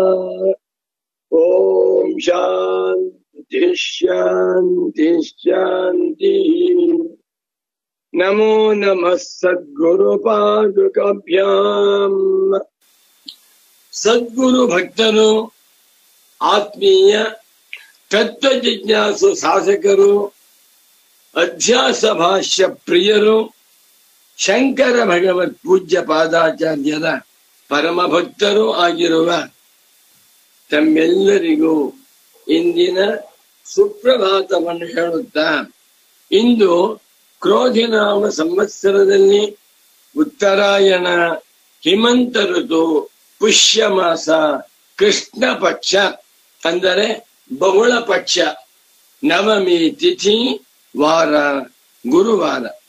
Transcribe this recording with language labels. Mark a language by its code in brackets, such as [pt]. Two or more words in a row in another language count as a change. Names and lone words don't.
[sa] ओम शांति शांति शांति। नमो नमः सद्गुरु पादुकाभ्यां। [kn] सद्गुरु भक्तರು ಆತ್ಮೀಯ ತತ್ವ ಜಿಜ್ಞಾಸು ಸಾಧಕರು ಅಧ್ಯಾಸ ಭಾಷ್ಯ ಪ್ರಿಯರು ಶಂಕರ ಭಗವತ್ ಪೂಜ್ಯ ಪಾದಾಚಾರ್ಯರ ಪರಮ ಭಕ್ತರು ಆಗಿರುವ ತಮ್ಮೆಲ್ಲರಿಗೂ ಇಂದಿನ ಸುಪ್ರಭಾತವನ್ನು ಹೇಳುತ್ತಾ, ಇಂದು ಕ್ರೋಧಿನಾಮ ಸಂವತ್ಸರದಲ್ಲಿ ಉತ್ತರಾಯಣ ಹಿಮಂತ ಋತು ಪುಷ್ಯ ಮಾಸ ಕೃಷ್ಣ ಪಕ್ಷ ಅಂದರೆ ಬಹುಳ ಪಕ್ಷ ನವಮಿ ತಿಥಿ ವಾರ ಗುರುವಾರ